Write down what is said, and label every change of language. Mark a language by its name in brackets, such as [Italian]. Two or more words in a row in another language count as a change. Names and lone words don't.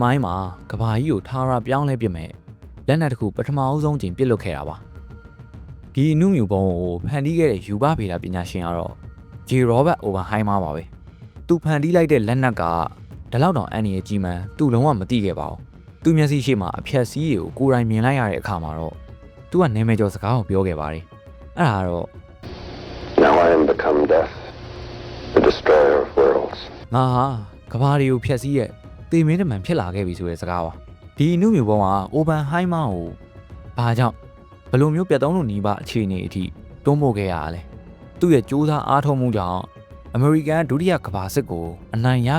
[Burmese] မိုင်းမှာကဘာကြီးကိုထာဝရပြောင်းလဲပြမယ်လက်နက်တစ်ခုပထမအဆုံးချိန်ပြစ်လွတ်ခဲ့တာပါဒီအနုမြူဘုံကိုဖန်တီးခဲ့တဲ့ယူဘဗေဒပညာရှင်ကတော့ဂျေရောဘတ်အိုဗာဟိုင်းမာပါပဲသူဖန်တီးလိုက်တဲ့လက်နက်ကဒီလောက်တောင်အန်ရကြီးမှန်သူ့လုံးဝမသိခဲ့ပါဘူးသူမျက်စိရှိမှအဖြက်စီးတွေကိုကိုယ်တိုင်မြင်လိုက်ရတဲ့အခါမှာတော့သူကနာမည်ကျော်စကားကိုပြောခဲ့ပါတယ်အဲ့ဒါတော့ [English] Now I am become death, the destroyer of worlds. [Burmese] ငါဟာကဘာတွေကိုဖျက်ဆီးရဲ့တေမင်းတမန်ဖြစ်လာခဲ့ပြီဆိုတဲ့စကားပါဒီအနုမြူဘုံကအိုဗန်ဟိုင်းမာကိုဘာကြောင့်ဘယ်လိုမျိုးပြတ်သုံးလို့နီးပါအခြေအနေအထိတွန်းပို့ခဲ့ရတာလဲသူ့ရဲ့စူးစမ်းအားထုတ်မှုကြောင့်အမေရိကန်ဒုတိယကမ္ဘာစစ်ကိုအနိုင်ရ